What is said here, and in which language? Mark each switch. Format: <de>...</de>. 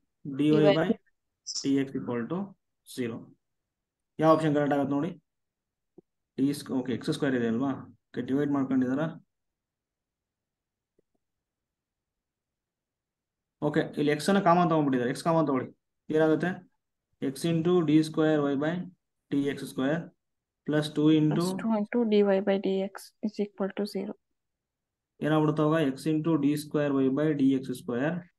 <kn>D Y by D X equal to 0. ಯಾವ option correct ಆಗುತ್ತೆ ನೋಡಿ? ಓಕೆ ಎಕ್ಸ್ ಸ್ಕ್ವೇರ್ ಇದೆ ಅಲ್ವಾ? Okay divide ಮಾಡ್ಕೊಂಡಿದಾರ? ಓಕೆ ಇಲ್ಲಿ ಎಕ್ಸ್ ಅನ್ನ ಕಾಮನ್ ತಗೊಂಡ್ಬಿಟ್ಟಿದ್ದಾರೆ. ಎಕ್ಸ್ ಕಾಮನ್ ತಗೊಳ್ಳಿ. ಏನಾಗುತ್ತೆ? X into D square Y by D X square plus 2 into</kn> <en>Plus 2 into dy by dx is equal to 0.</en> <kn>ಏನಾಗ್ಬಿಡುತ್ತೆ ಅವಾಗ? X into D square Y by D X square</kn>